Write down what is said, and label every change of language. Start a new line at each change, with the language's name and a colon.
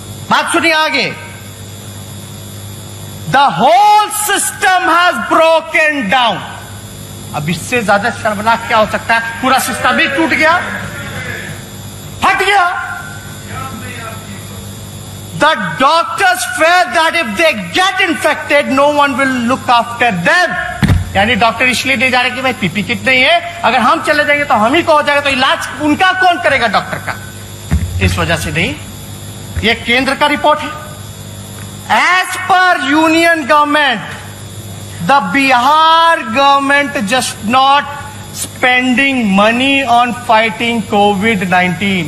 Hindi: बात सुनिए आगे,
English: The whole system has broken down.
Hindi: अब इससे ज्यादा शर्मनाक क्या हो सकता है? पूरा सिस्टम ही टूट गया, फट गया।
English: The doctors fear that if they get infected, no one will look after them.
Hindi: यानी डॉक्टर इसलिए नहीं जा रहे कि भाई PPE किट नहीं है, अगर हम चले जाएंगे तो हम ही को हो जाएगा, तो इलाज उनका कौन करेगा डॉक्टर का? इस वजह से नहीं। ये केंद्र का रिपोर्ट है।
English: As per union government, the Bihar government just not spending money on fighting covid.